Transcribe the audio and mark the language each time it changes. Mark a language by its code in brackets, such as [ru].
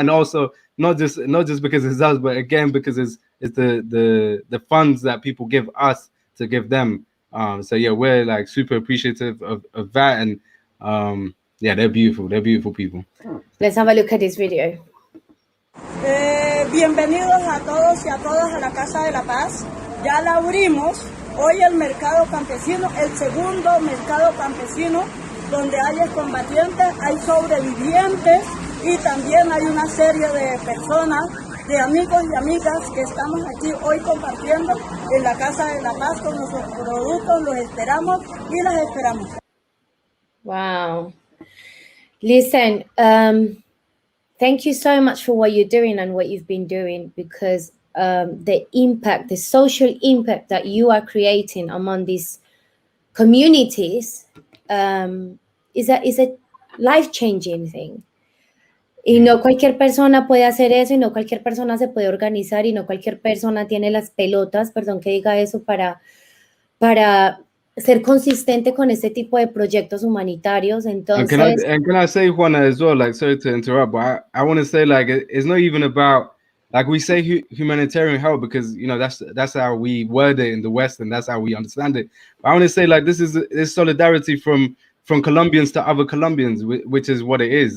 [en] And also not just because it's us, but again because it's the funds that people give us to give them. So yeah, we're like super appreciative of that, and yeah, they're beautiful people. Let's have a look at this video. [es] Bienvenidos a todos y a todas a la Casa de la Paz. Ya la abrimos hoy, el mercado campesino, el segundo mercado campesino, donde hay excombatientes, hay sobrevivientes y también hay una serie de personas, de amigos y amigas que estamos aquí hoy compartiendo en la Casa de la Paz con nuestros productos. Los esperamos y las esperamos. [en] Wow. Listen, thank you so much for what you're doing and what you've been doing, because the impact, the social impact that you are creating among these communities is a life-changing thing. [es] Y no cualquier persona puede hacer eso, y no cualquier persona se puede organizar, y no cualquier persona tiene las pelotas, perdón que diga eso, para ser consistente con este tipo de proyectos humanitarios. Entonces, [en] and can I say, Juana, as well, like, sorry to interrupt, but I want to say, like, it's not even about, like, we say humanitarian help because, you know, that's how we word it in the West, and that's how we understand it. But I want to say, like, this is solidarity from Colombians to other Colombians, which is what it is.